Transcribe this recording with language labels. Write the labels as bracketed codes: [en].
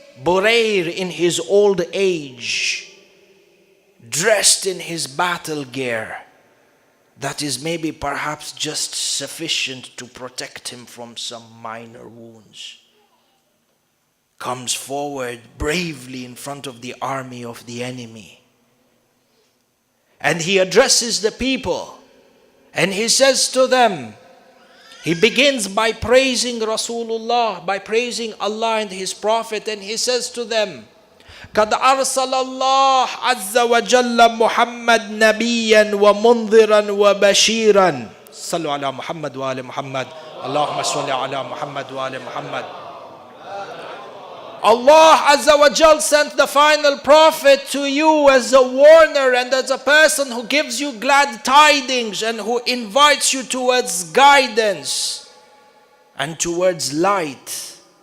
[en] Burayr in his old age, dressed in his battle gear, that is maybe perhaps just sufficient to protect him from some minor wounds, comes forward bravely in front of the army of the enemy. And he addresses the people. And he says to them, he begins by praising Rasulullah, by praising Allah and His Prophet. And he says to them, [ar] قَدْ أَرْسَلَ اللَّهُ عَزَّ وَجَلَّ مُحَمَّدْ نَبِيًّا وَمُنذِرًا وَبَشِيرًا. صلوا على محمد وآل محمد. اللهم صل على محمد وآل محمد. [en] Allah Azza wa Jal sent the final prophet to you as a warner and as a person who gives you glad tidings and who invites you towards guidance and towards light.